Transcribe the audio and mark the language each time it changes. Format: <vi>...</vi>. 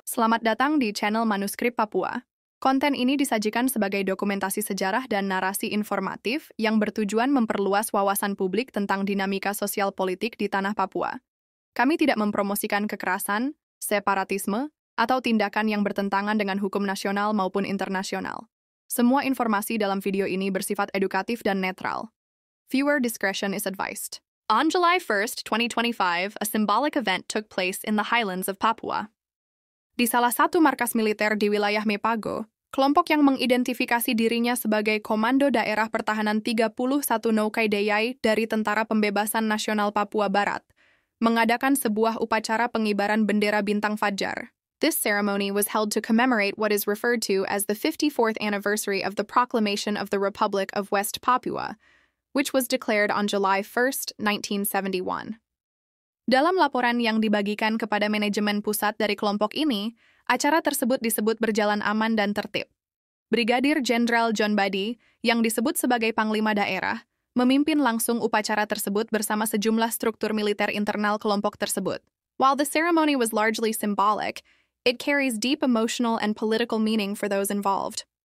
<id>Selamat datang di channel Manuskrip Papua. Konten ini disajikan sebagai dokumentasi sejarah dan narasi informatif yang bertujuan memperluas wawasan publik tentang dinamika sosial politik di tanah Papua. Kami tidak mempromosikan kekerasan, separatisme, atau tindakan yang bertentangan dengan hukum nasional maupun internasional. Semua informasi dalam video ini bersifat edukatif dan netral.</id> <en>Viewer discretion is advised. On July 1st, 2025, a symbolic event took place in the highlands of Papua.</en> <id>Di salah satu markas militer di wilayah Mepago, kelompok yang mengidentifikasi dirinya sebagai Komando Daerah Pertahanan 31 Noukai Deyai dari Tentara Pembebasan Nasional Papua Barat mengadakan sebuah upacara pengibaran bendera bintang fajar.</id> <en>This ceremony was held to commemorate what is referred to as the 54th anniversary of the Proclamation of the Republic of West Papua, which was declared on July 1st, 1971.</en> <id>Dalam laporan yang dibagikan kepada manajemen pusat dari kelompok ini, acara tersebut disebut berjalan aman dan tertib. Brigadir Jenderal John Badi, yang disebut sebagai Panglima Daerah, memimpin langsung upacara tersebut bersama sejumlah struktur militer internal kelompok tersebut.</id> <en>While the ceremony was largely symbolic, it carries deep emotional and political meaning for those involved.</en>